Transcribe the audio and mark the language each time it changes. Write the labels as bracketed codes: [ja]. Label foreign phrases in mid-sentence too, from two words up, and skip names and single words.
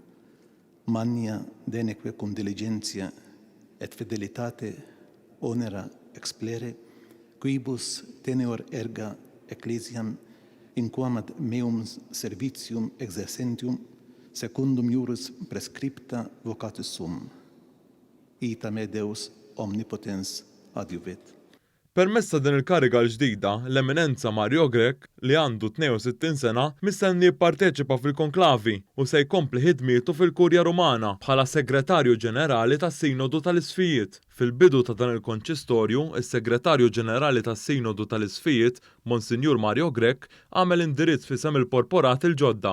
[la] mania deneque cum diligentia et fidelitate onera explere, quibus teneor erga Ecclesiam in quam ad meum servitium exercentium secundum iuris prescripta vocatus sum. Ita me Deus omnipotens adiuvet. [mt] Permessa din il-kariga l-ġdida, l-eminenza Mario Grech li għandu 62 sena mistenni jipparteċipa fil-konklavi u se jkompli ħidmietu fil-Kurja Rumana bħala segretarju ġenerali tas-Sinodu tal-Isfijiet. Fil-bidu ta' dan il-konċistorju, is-segretarju ġenerali tas-Sinodu tal-Isfijiet, Monsinjur Mario Grech, għamel indirizz fisem il-porporat il-ġodda.